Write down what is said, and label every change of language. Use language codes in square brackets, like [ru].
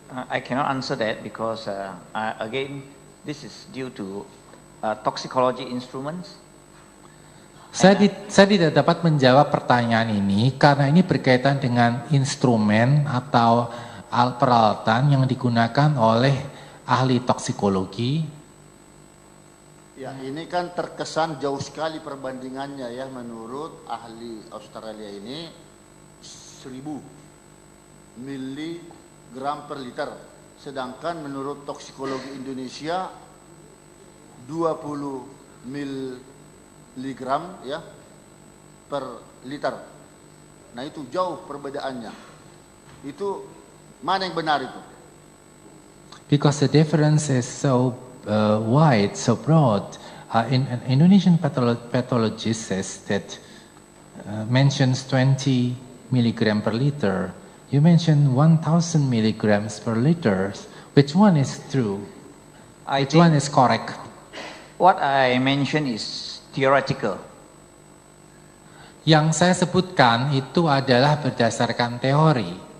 [en] I cannot answer that because again, this is due to toxicology instruments. [id] Saya tidak dapat menjawab pertanyaan ini karena ini berkaitan dengan instrumen atau peralatan yang digunakan oleh ahli toksikologi. Ya, ini kan terkesan jauh sekali perbandingannya ya menurut ahli Australia ini 1000 miligram per liter. Sedangkan menurut toksikologi Indonesia 20 miligram ya per liter. Nah, itu jauh perbedaannya. Itu mana yang benar itu? [en] Because the difference is so wide, so broad. An Indonesian pathologist says that mentions 20 milligram per liter. You mentioned 1,000 milligrams per liter. Which one is true? Which one is correct? What I mentioned is theoretical. [id] Yang saya sebutkan itu adalah berdasarkan teori.